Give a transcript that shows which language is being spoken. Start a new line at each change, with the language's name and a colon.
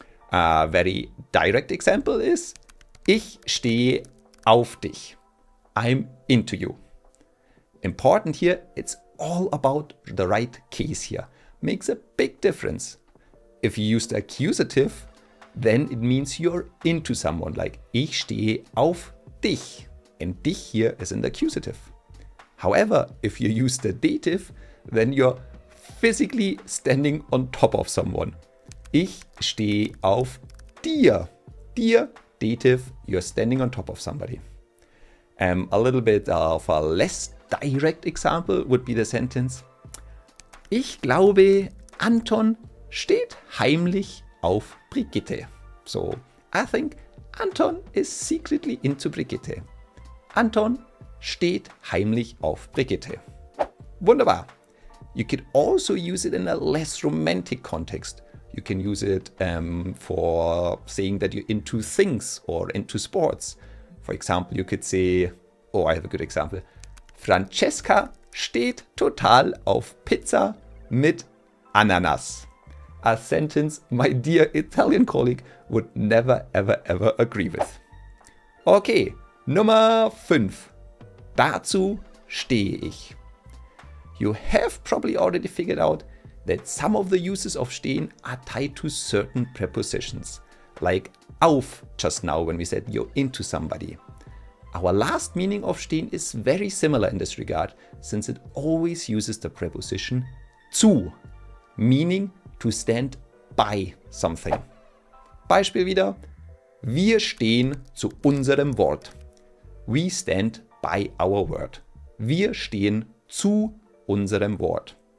English: A very direct example is
German: Ich stehe auf dich.
English: I'm into you. Important here, it's all about the right case here. Makes a big difference. If you use the accusative, then it means you're into someone, like
German: Ich stehe auf dich.
English: And dich here is in the accusative. However, if you use the dative, then you're physically standing on top of someone.
German: Ich stehe auf dir. Dir,
English: dative, you're standing on top of somebody. A little bit of a less direct example would be the sentence
German: Ich glaube, Anton steht heimlich auf Brigitte.
English: So, I think Anton is secretly into Brigitte.
German: Anton steht heimlich auf Brigitte. Wunderbar.
English: You could also use it in a less romantic context. You can use it for saying that you're into things or into sports. For example, you could say, oh, I have a good example.
German: Francesca steht total auf Pizza mit Ananas.
English: A sentence my dear Italian colleague would never ever agree with. Okay,
German: Nummer 5. Dazu stehe ich.
English: You have probably already figured out that some of the uses of stehen are tied to certain prepositions, like auf just now when we said you're into somebody. Our last meaning of stehen is very similar in this regard, since it always uses the preposition zu, meaning to stand by something.
German: Beispiel wieder, wir stehen zu unserem Wort.
English: We stand by our word.
German: Wir stehen zu unserem Wort.